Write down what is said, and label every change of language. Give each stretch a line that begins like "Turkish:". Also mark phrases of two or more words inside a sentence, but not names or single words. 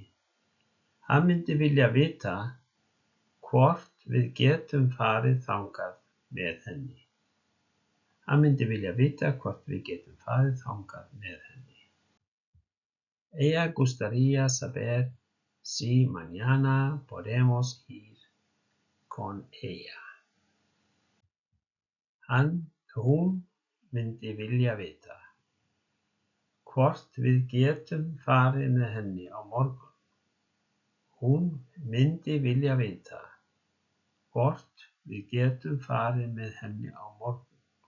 Icelandic: Hann myndi vilja vita hvort við getum farið þangað með henni. Hann myndi vilja vita hvort við getum farið þangað með henni.
Spanish: Ella gustaría saber si mañana podemos ir con ella.
Icelandic: Hún myndi vilja vita hvort við getum farið með henni á morgun. Hún myndi vilja vita hvort við getum farið með henni á morgun.